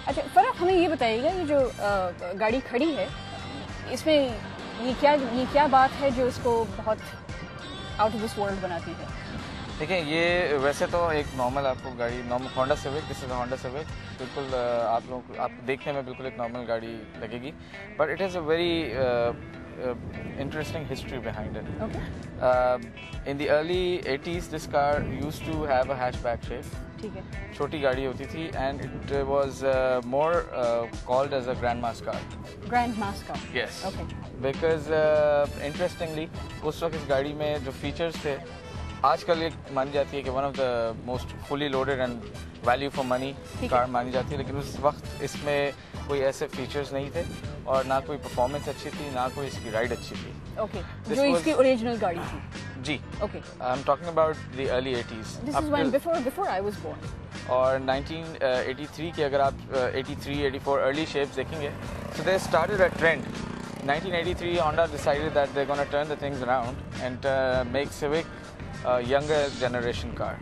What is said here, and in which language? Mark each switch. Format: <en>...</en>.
<ur>اچھا فاروق، ہمیں یہ بتائیے گا یہ جو گاڑی کھڑی ہے اس میں یہ کیا بات ہے جو اس کو بہت</ur> <en>out of this world</en> <ur>بناتی ہے؟ دیکھیں، یہ ویسے تو ایک نارمل آپ کو گاڑی، نارمل ہونڈا سیوک،</ur> <en>this is Honda Civic,</en> <ur>بالکل آپ لوگوں کو آپ دیکھنے میں بالکل ایک نارمل گاڑی لگے گی،</ur> <en>But it has a very interesting history behind it. Okay. In the early 80s, this car used to have a hatchback shape.</en> <ur>ٹھیک ہے. چھوٹی گاڑی ہوتی تھی</ur> <en>and it was more called as a grandma's car. Grandma's car. Yes. Okay. Because interestingly,</en> <ur>اس وقت اس گاڑی میں جو فیچرز تھے، آج کل ایک مانی جاتی ہے کہ</ur> <en>one of the most fully loaded and value for money car</en> <ur>مانی جاتی ہے، لیکن اس وقت اس میں کوئی ایسے فیچرز نہیں تھے اور نہ کوئی پرفارمنس اچھی تھی، نہ کوئی اس کی رائڈ اچھی تھی. اوکے، جو اس کی اوریجنل گاڑی تھی. جی.</ur> <en>Okay. I am talking about the early 80s. This is when before I was born.</en> <ur>اور 1983 کے اگر آپ 83, 84 ارلی شیپس دیکھیں گے،</ur> <en>so they started a trend. 1983 Honda decided that they're going to turn the things around and make Civic a younger generation car,</en>